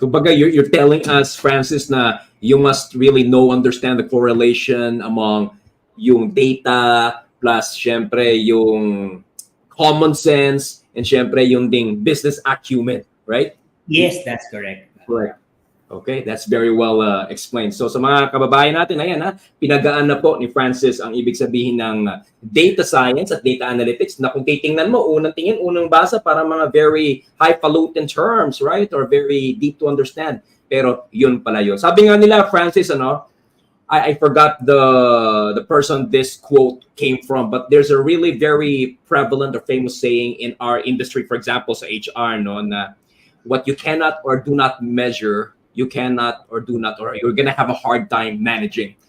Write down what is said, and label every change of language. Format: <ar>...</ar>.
<en>Kumbaga, you're telling us, Francis, na you must really understand the correlation among yung data plus, syempre, yung common sense and syempre yung ding business acumen, right? Yes, that's correct. Correct. Okay, that's very well explained.</en> <tl>So sa mga kababayan natin, ayan pinagaan na po ni Francis ang ibig sabihin ng data science at data analytics na kung titingnan mo, unang tingin, unang basa para mga very highfalutin terms, right?</tl> <en>Or very deep to understand.</en> <tl>Pero yun pala yun.</tl> <en>Sabi nga nila, Francis, I forgot the person this quote came from, but there's a really very prevalent or famous saying in our industry, for example, sa HR, na what you cannot or do not measure, you cannot or do not, or you're gonna have a hard time managing.</en>